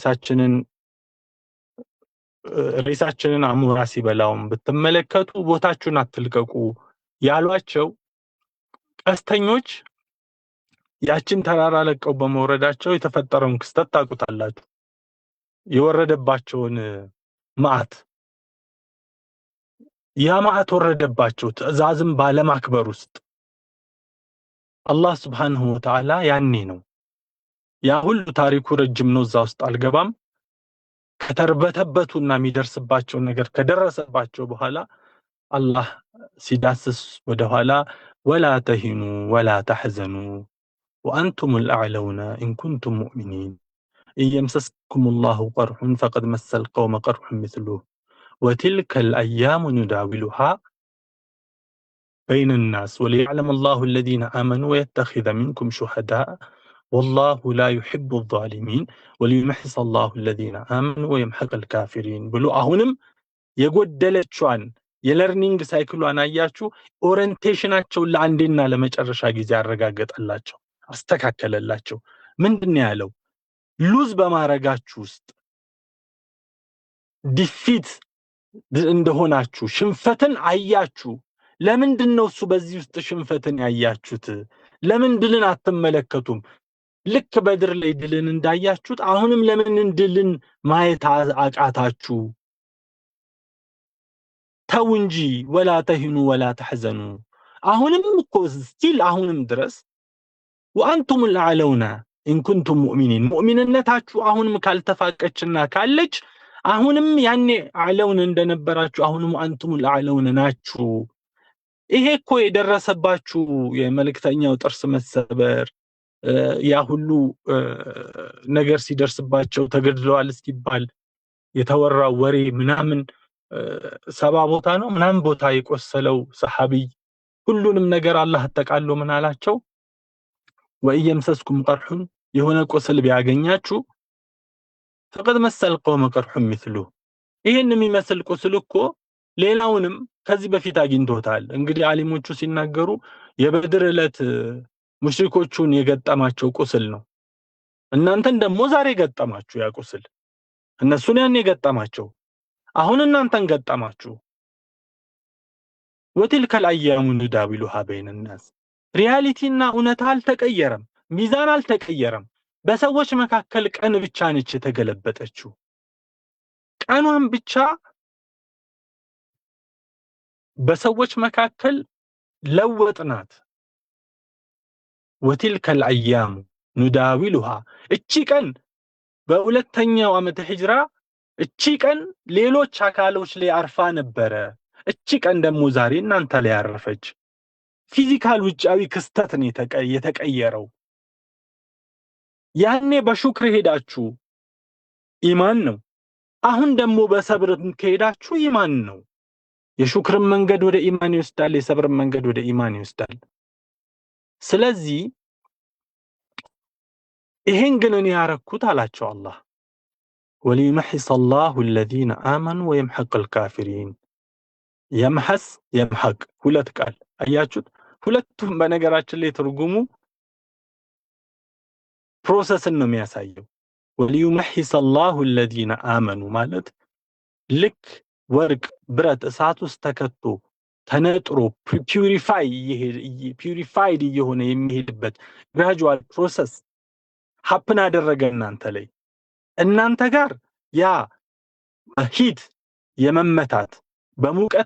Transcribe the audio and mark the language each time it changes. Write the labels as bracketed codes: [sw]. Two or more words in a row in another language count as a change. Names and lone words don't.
[am] ሬሳችንን አሙራ ሲበላውም ብትመለከቱ ቦታችሁን አትልቀቁ ያሏቸው ቀስተኞች ያችን ተራራ ለቀው በመውረዳቸው የተፈጠረውን ክስተት ታውቁታላችሁ። የወረደባቸውን መዓት ያ መዓት ወረደባቸው ትዕዛዝም ባለማክበር ውስጥ አላህ Subhanahu [ar] وتعالى [am] ያኔ ነው። ያ ሁሉ ታሪኩ ረጅም ነው፣ እዛ ውስጥ አልገባም። ከተርበተበቱና የሚደርስባቸው ነገር ከደረሰባቸው በኋላ አላህ ሲዳስስ ወደ ኋላ [ar] ولا تهنوا ولا تحزنوا وأنتم الأعلون إن كنتم مؤمنين إن يمسسكم الله قرح فقد مس القوم قرح مثله وتلك الأيام نداولها بين الناس وليعلم الله الذين آمنوا ويتخذ منكم شهداء والله لا يحب الظالمين وليمحص الله الذين آمنوا ويمحق الكافرين بلو أهونم [am] የጎደለችዋን የለርኒንግ ሳይክሏን አያችሁ። ኦሪየንቴሽናቸው ለአንዴና ለመጨረሻ ጊዜ አረጋገጠላቸው፣ አስተካከለላቸው። ምንድነው ያለው? ሉዝ በማረጋችሁ ውስጥ ዲፊት እንደሆናችሁ ሽንፈትን አያችሁ። ለምንድነው እሱ በዚህ ውስጥ ሽንፈትን ያያችሁት? ለምን ድልን አትመለከቱም? ልክ በድር ላይ ድልን እንዳያችሁት አሁንም ለምን ድልን ማየት አቃታችሁ? ተው እንጂ [ar] ولا تهنوا ولا تحزنوا። [am] አሁንም እኮ ስቲል አሁንም ድረስ [ar] وأنتم الأعلون إن كنتم مؤمنين [am] ሙእሚንነታችሁ አሁንም ካልተፋቀችና ካለች አሁንም ያኔ አዕለውን እንደነበራችሁ አሁንም [ar] أنتم الأعلون [am] ናችሁ። ይሄ እኮ የደረሰባችሁ የመልእክተኛው ጥርስ መሰበር ያ ሁሉ ነገር ሲደርስባቸው ተገድለዋል እስኪባል የተወራው ወሬ ምናምን 70 ቦታ ነው ምናምን ቦታ የቆሰለው ሰሃቢ ሁሉንም ነገር አላህ ተቃሎ ምን አላቸው? [ar] ويمسسكم قرح [am] የሆነ ቆስል ቢያገኛችሁ [ar] فقد مس القوم قرح مثله [am] ይሄን የሚመስል ቆስል እኮ ሌላውንም ከዚህ በፊት አግኝቶታል። እንግዲህ ዓሊሞቹ ሲናገሩ የበድር ዕለት ሙሽሪኮቹን የገጠማቸው ቆስል ነው። እናንተን ደግሞ ዛሬ ገጠማችሁ ያ ቁስል እነሱን ያኔ ገጠማቸው አሁን እናንተን ገጠማችሁ [ar] وتلك الايام نداولها بين الناس [am] ሪያሊቲና እውነታ አልተቀየረም ሚዛን አልተቀየረም በሰዎች መካከል ቀን ብቻ ነች የተገለበጠችው ቀኗን ብቻ በሰዎች መካከል ለወጥናት [ar] وتلك الايام نداولها [am] እቺ ቀን በሁለተኛው ዓመተ ሂጅራ እቺ ቀን ሌሎች አካሎች ላይ አርፋ ነበር እቺ ቀን ደግሞ ዛሬ እናንተ ላይ ያረፈች ፊዚካል ውጫዊ ክስተት ነው የተቀየረው ያኔ በሹክር ሄዳችሁ ኢማን ነው አሁን ደግሞ በሰብር ከሄዳችሁ ኢማን ነው የሹክር መንገድ ወደ ኢማን ይወስዳል የሰብር መንገድ ወደ ኢማን ይወስዳል ስለዚህ ይሄን ግን እኔ ያረኩት አላቸው አላህ [ar] وليمحص الله الذين آمنوا ويمحق الكافرين يمحص يمحق [am] ሁለት ቃል አያችሁት ሁለቱም በነገራችን ላይ ትርጉሙ ፕሮሰስን ነው የሚያሳየው [ar] وليمحص الله الذين آمنوا [am] ማለት ልክ ወርቅ ብረት እሳት ውስጥ ተከቶ ተነጥሮ ፒዩሪፋይድ የሆነ የሚሄድበት [en] gradual process happen [am] አደረገ እናንተ ጋር ያ ሂት የመመታት በሙቀት